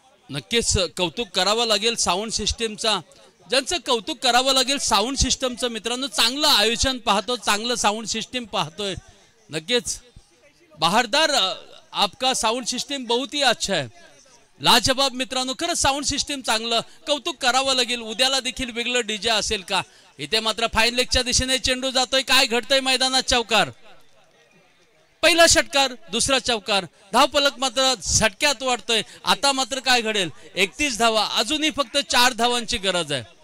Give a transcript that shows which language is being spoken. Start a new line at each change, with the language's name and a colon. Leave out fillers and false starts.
Marathi: नक्कीच कौतुक करावं लागेल साऊंड सिस्टीमचा. ज्यांचं कौतुक करावं लागेल साऊंड सिस्टमचं मित्रांनो. चांगलं आयोजन पाहतो, चांगलं साऊंड सिस्टीम पाहतोय. नक्कीच बहारदार
Hindi: आपका साउंड सिस्टम बहुत ही अच्छा है.
Marathi: लाजवाब मित्रांनो. खरं साऊंड सिस्टीम चांगलं, कौतुक करावं लागेल. उद्याला देखील वेगळं डीजे असेल का. इथे मात्र फाईन लेगच्या दिशेने चेंडू जातोय. काय घडतंय मैदानात. चौकार. पहिला षटकार, दुसरा चौकार. धावफलक मात्र झटक्यात वाढतोय. आता मात्र काय घडेल. 31 धावा. अजूनही फक्त 4 धावांची गरज आहे.